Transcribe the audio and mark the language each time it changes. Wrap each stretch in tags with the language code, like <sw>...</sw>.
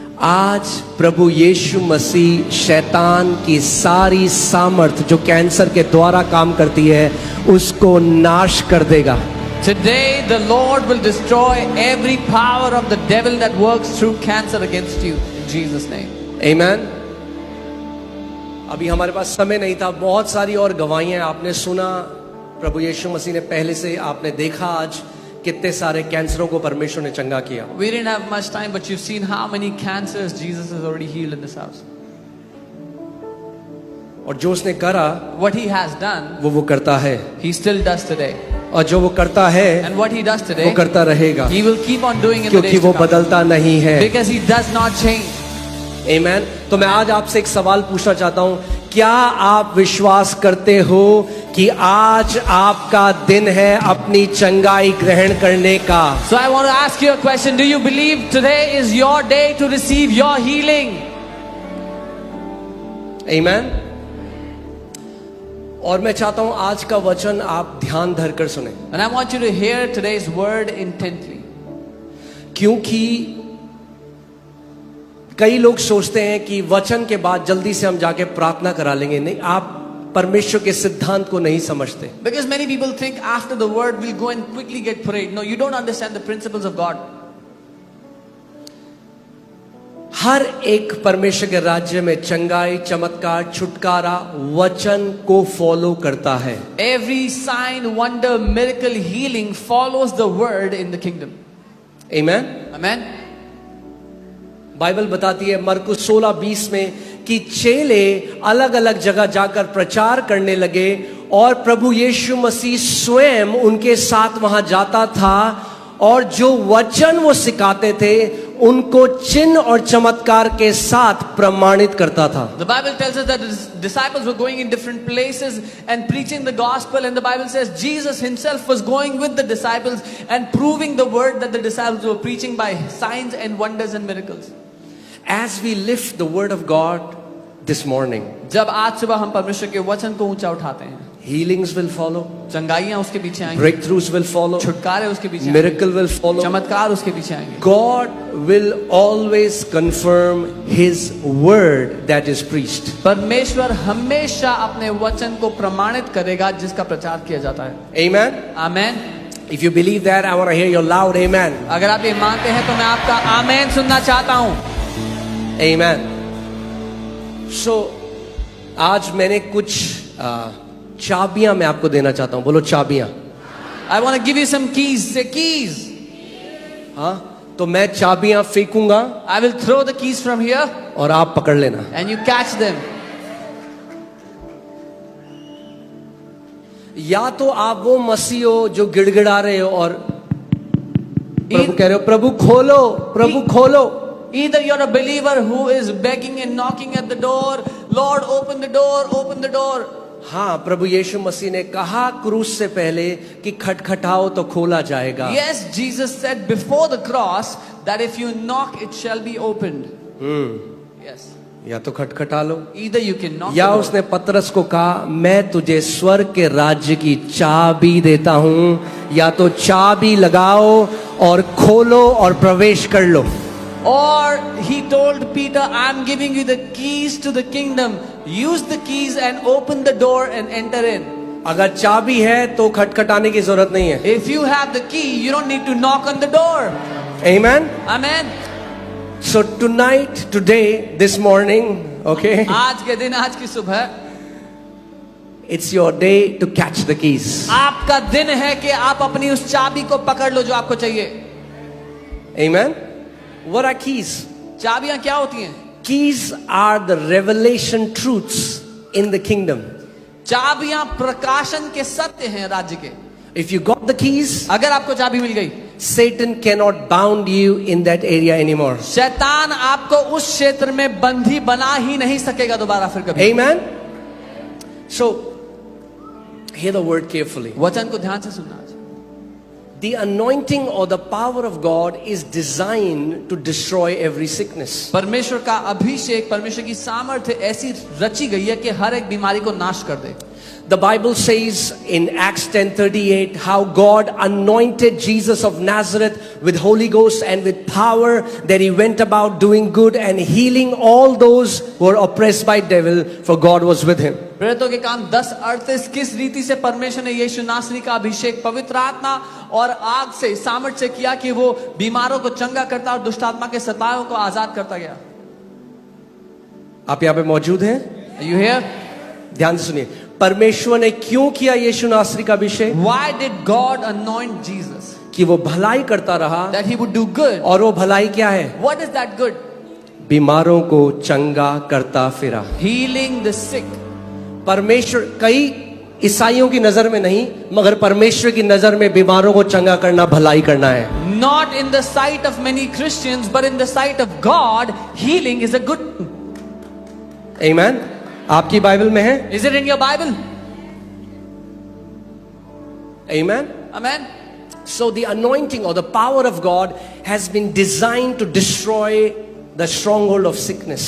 <hi>आज प्रभु यीशु मसीह शैतान की सारी सामर्थ जो कैंसर के द्वारा काम करती है उसको नाश कर देगा.</hi> <en>Today the Lord will destroy every power of the devil that works through cancer against you in Jesus name. Amen.</en> <hi>अभी हमारे पास समय नहीं था, बहुत सारी और गवाहियां आपने सुना. प्रभु यीशु मसीह ने पहले से, आपने देखा आज कितने सारे कैंसरों को परमेश्वर ने चंगा किया.</hi> <en>We didn't have much time, but you've seen how many cancers Jesus has already healed in this house.</en> <hi>और जो उसने करा</hi> <en>What he has done,</en> <hi>वो करता है.</hi> <en>he still does today.</en> <hi>और जो वो करता है</hi> <en>And what he does today,</en> <hi>वो करता रहेगा.</hi> <en>he will keep on doing in the</en> <hi>क्योंकि</hi> <en>days</en> <hi>वो</hi> <en>to come.</en> <hi>बदलता नहीं है.</hi> <en>Because he does not change. Amen.</en> <hi>तो मैं आज आपसे एक सवाल पूछना चाहता हूं. क्या आप विश्वास करते हो कि आज आपका दिन है अपनी चंगाई ग्रहण करने का?</hi> <en>So I want to ask you a question. Do you believe today is your day to receive your healing? Amen.</en> <hi>और मैं चाहता हूं आज का वचन आप ध्यान धरकर सुने.</hi> <en>And I want you to hear today's word intently.</en> <hi>क्योंकि कई लोग सोचते हैं कि वचन के बाद जल्दी से हम जाके प्रार्थना करा लेंगे. नहीं, आप परमेश्वर के सिद्धांत को नहीं समझते.</hi> <en>Because many people think after the word we'll go and quickly get prayed. No, you don't understand the principles of God.</en> <hi>हर एक परमेश्वर के राज्य में चंगाई, चमत्कार, छुटकारा वचन को फॉलो करता है।</hi> <en>Every sign, wonder, miracle, healing follows the word in the kingdom.</en> <hi>Amen.</hi> <en>Amen.</en> <hi>Bible बताती है मरकुस 16:20 में कि चेले अलग अलग जगह जाकर प्रचार करने लगे और प्रभु यीशु मसीह स्वयं उनके साथ वहां जाता था और जो वचन वो सिखाते थे उनको चिन्ह और चमत्कार के साथ प्रमाणित करता था।</hi> <en>The Bible tells us that the disciples were going in different places and preaching the gospel, and the Bible says Jesus himself was going with the disciples and proving the word that the disciples were preaching by signs and wonders and miracles. As we lift the word of God this morning,</en> <hi>जब आज सुबह हम परमेश्वर के वचन को ऊंचा उठाते हैं,</hi> <en>healings will follow,</en> <hi>चंगाइयां उसके पीछे आएंगी,</hi> <en>breakthroughs will follow,</en> <hi>छुटकारे उसके पीछे</hi> <en>miracle will follow,</en> <hi>चमत्कार उसके पीछे आएंगे।</hi> <en>God will always confirm his word that is preached.</en> <hi>परमेश्वर हमेशा अपने वचन को प्रमाणित करेगा जिसका प्रचार किया जाता है।</hi> <en>Amen.</en> <hi>Amen.</hi> <en>If you believe that, I want to hear your loud amen.</en> <hi>अगर आप ये मानते हैं तो मैं आपका आमेन सुनना चाहता हूँ।</hi> <en>Amen.</en> <hi>So, आज मैंने कुछ चाबियां मैं आपको देना चाहता हूं। बोलो चाबियां।</hi> <en>I want to give you some keys. Say keys.</en> <hi>हाँ, तो मैं चाबियां फेंकूंगा</hi> <en>I will throw the keys from here</en> <hi>और आप पकड़ लेना।</hi> <en>and you catch them.</en> <hi>या तो आप वो मसीह हो जो गिड़गिड़ा रहे हो और प्रभु कह रहे हो प्रभु खोलो, प्रभु खोलो।</hi> <en>Either you're a believer who is begging and knocking at the door, Lord open the door, open the door.</en> <hi>हाँ, प्रभु यीशु मसीह ने कहा क्रूस से पहले कि खटखटाओ तो खोला जाएगा।</hi> <en>Yes, Jesus said before the cross that if you knock it shall be opened. Yes.</en> <hi>या तो खटखटा लो,</hi> <en>Either you can knock</en> <hi>या</hi> <en>the door.</en> <hi>उसने पतरस को कहा मैं तुझे स्वर्ग के राज्य की चाबी देता हूं, या तो चाबी लगाओ और खोलो और प्रवेश कर लो।</hi> <en>Or he told Peter, I'm giving you the keys to the kingdom. Use the keys and open the door and enter in.</en> <hi>अगर चाबी है तो खटखटाने की जरूरत नहीं है।</hi> <en>If you have the key, you don't need to knock on the door. Amen. Amen. So tonight, today, this morning, okay,</en> <hi>आज के दिन, आज की सुबह,</hi> <en>it's your day to catch the keys.</en> <hi>आपका दिन है कि आप अपनी उस चाबी को पकड़ लो जो आपको चाहिए।</hi> <en>Amen. What are keys?</en> <hi>चाबियां क्या होती हैं?</hi> <en>Keys are the revelation truths in the kingdom.</en> <hi>चाबियां प्रकाशन के सत्य हैं राज्य के।</hi> <en>If you got the keys,</en> <hi>अगर आपको चाबी मिल गई,</hi> <en>Satan cannot bound you in that area anymore.</en> <hi>शैतान आपको उस क्षेत्र में बंधी बना ही नहीं सकेगा दोबारा फिर कभी।</hi> <en>Amen. So, hear the word carefully.</en> <hi>वचन को ध्यान से सुनना।</hi> <en>The anointing or the power of God is designed to destroy every sickness.</en> <hi>परमेश्वर का अभिषेक, परमेश्वर की सामर्थ्य ऐसी रची गई है कि हर एक बीमारी को नाश कर दे।</hi> <en>The Bible says in Acts 10:38 how God anointed Jesus of Nazareth with Holy Ghost and with power, that he went about doing good and healing all those who were oppressed by devil, for God was with him.</en> <hi>प्रेरितों के काम 10:38 किस रीति से परमेश्वर ने यीशु नासरी का अभिषेक पवित्र आत्मा और आग से, सामर्थ्य से किया कि वो बीमारों को चंगा करता और दुष्ट आत्मा के सताओं को आजाद करता गया। आप यहाँ पे मौजूद हैं?</hi> <en>Are you here?</en> <hi>ध्यान से सुनिए। परमेश्वर ने क्यों किया यीशु नासरी का अभिषेक?</hi> <en>Why did God anoint Jesus?</en> <hi>कि वो भलाई करता रहा।</hi> <en>That he would do good.</en> <hi>और वो भलाई क्या है?</hi> <en>What is that good?</en> <hi>बीमारों को चंगा करता फिरा।</hi> <en>Healing the sick.</en> <hi>परमेश्वर, कई ईसाइयों की नजर में नहीं, मगर परमेश्वर की नजर में बीमारों को चंगा करना भलाई करना है।</hi> <en>Not in the sight of many Christians, but in the sight of God, healing is a good.</en> <hi>Amen. आपकी बाइबल में है?</hi> <en>Is it in your Bible? Amen. Amen. So the anointing or the power of God has been designed to destroy the stronghold of sickness.</en>